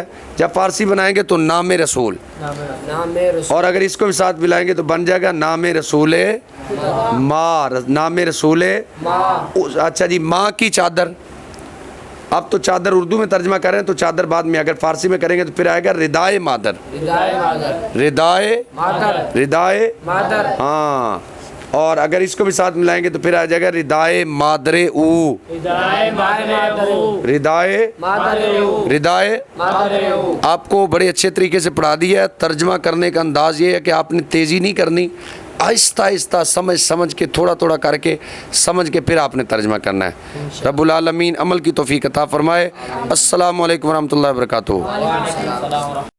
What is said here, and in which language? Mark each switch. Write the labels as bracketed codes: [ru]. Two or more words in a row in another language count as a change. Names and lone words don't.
[ur] جب فارسی بنائیں گے تو نام رسول، نام رسول اور اگر اس کو بھی ساتھ ملائیں گے تو بن جائے گا نام رسول ماں، نام رسول اچھا جی ماں کی چادر. اب تو چادر اردو میں ترجمہ کریں تو چادر بعد میں، اگر فارسی میں کریں گے تو پھر آئے گا [fa] ردائے مادر، ردائے مادر، [ur] ردائے مادر، ردائے مادر، ہاں. اور اگر اس کو بھی ساتھ ملائیں گے تو پھر آ جائے گا [fa] ردائے مادر او، ردائے مادر، [ur] ردائے مادر، ردائے. مادر. آپ کو بڑے اچھے طریقے سے پڑھا دیا ہے. ترجمہ کرنے کا انداز یہ ہے کہ آپ نے تیزی نہیں کرنی، آہستہ آہستہ سمجھ کے تھوڑا تھوڑا کر کے سمجھ کے پھر آپ نے ترجمہ کرنا ہے. [ar] رب العالمین [ur] عمل کی توفیق عطا فرمائے. [ar] السلام علیکم ورحمۃ اللہ وبرکاتہ.